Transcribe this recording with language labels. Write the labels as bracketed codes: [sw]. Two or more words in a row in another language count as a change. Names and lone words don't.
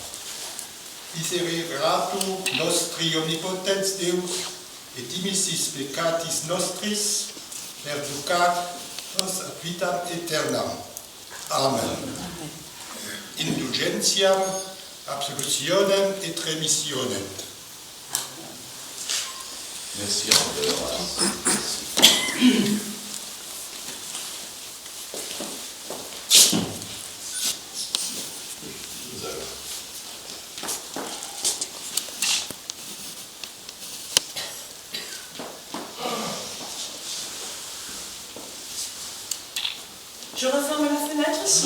[la] Misererato nostri omnipotens Deus, et dimissis peccatis nostris, perducat nos ad vitam aeternam. Amen. Indulgentiam, absolutionem et remissionem. [fr] Merci, André Horace. Nous allons. Je referme la fenêtre, si.